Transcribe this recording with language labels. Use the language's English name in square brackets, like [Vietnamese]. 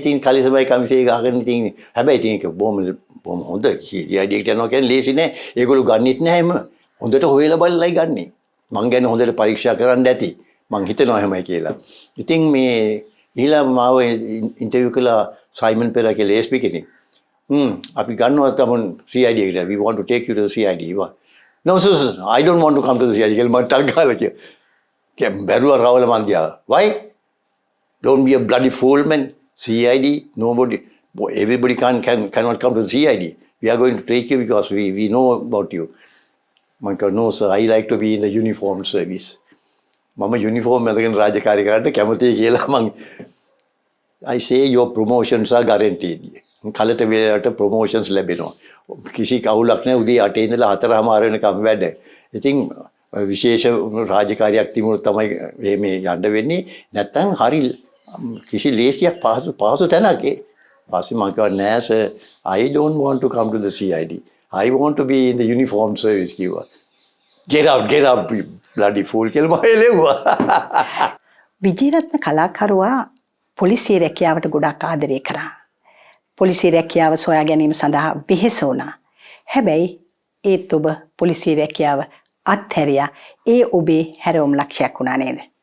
[Sinhala] ඉතින් කලිසබයි කමිසේ ගහගෙන ඉතින් හැබැයි ඉතින් ඒක බොහොම හොඳ CID එකට යනවා කියන්නේ ලේසි නෑ. ඒගොල්ලෝ ගන්නෙත් නැහැ එහෙම. හොඳට හොයලා බලලායි ගන්නෙ. මං ගැන හොඳට පරීක්ෂා කරන්න ඇති. මං හිතනවා එහෙමයි කියලා. ඉතින් මේ ඊළඟ මාව ඉන්ටර්වියු කළා සයිමන් පෙරා කියලා ASP කෙනෙක්. අපි ගන්නවා තමන් CID එකට. [English] We want to take you to the CID. No sir, I don't want to come to the CID [Sinhala] කියලා මට ටක් ගාලා කිව්වා. බැරුවා රවල මන් දිහා. [English] Why? Don't be a bloody fool man. CID nobody everybody cannot come to the CID. We are going to take you because we know about you. Man [Sinhala] කිව්වා [English] no sir, I like to be in the uniform service. [Sinhala] මම uniform එකකින් රාජකාරී කරන්න කැමතියි කියලා මං [English] I say your promotions are guaranteed. [Sinhala] කලට වේලට promotions ලැබෙනවා. කිසි කවුලක් නැහැ උදේ 8 ඉඳලා 4:00 වෙනකම් වැඩ. ඉතින් විශේෂ රාජකාරියක් තිබුණොත් තමයි මේ යන්න වෙන්නේ. නැත්තම් හරි කිසි ලේසියක් පහසු තැනක. පස්සේ මං කිව්වා නෑ [English] sir, I don't want to come to the CID. I want to be in the uniform service [Sinhala] කිව්වා. [English] Get out, bloody fool [Sinhala] කියලා මම එළෙව්වා. විජේරත්න කලාකරුවා පොලිසිය රැකියාවට ගොඩක් ආදරය කරා. පොලිසිය රැකියාව සොයා ගැනීම සඳහා වෙහෙස වුණා. හැබැයි ඒත් ඔබ පොලිසිය රැකියාව අත්හැරියා. ඒ ඔබේ හැරවුම් ලක්ෂයක් වුණා නේද?